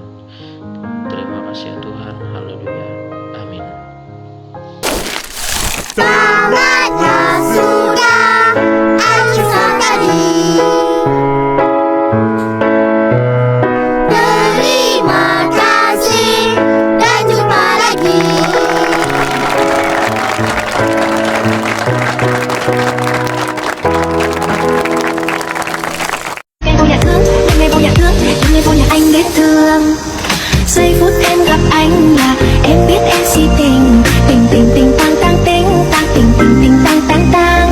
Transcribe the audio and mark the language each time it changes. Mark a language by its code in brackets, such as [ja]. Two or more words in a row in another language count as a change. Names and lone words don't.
[id] Terima kasih ya Tuhan, haleluya, amin. Saatnya sudah Alkisah tadi. Terima kasih dan jumpa lagi. [vi] Ngày vô nhà thương, ngày vô nhà thương, ngày vô nhà anh biết thương. Giây phút em gặp anh là em biết em si tình, tình tình tình tang tang tình tang tình tình tình tang tang tang.